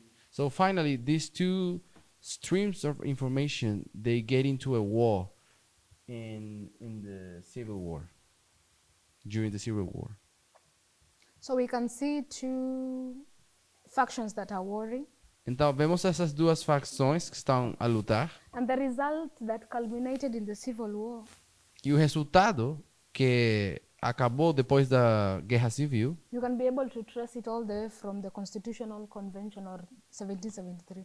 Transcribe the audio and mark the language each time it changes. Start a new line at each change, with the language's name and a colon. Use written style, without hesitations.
English: So finally, these two streams of information, they get into a war in the Civil War, during the Civil War. So we can see two factions that are warring.
Portuguese: Então, vemos essas duas facções que estão a lutar.
English: And the result that culminated in the Civil War
Portuguese: E o resultado que acabou depois da Guerra Civil,
English: you can be able to trace it all the way from the Constitutional Convention or 1773.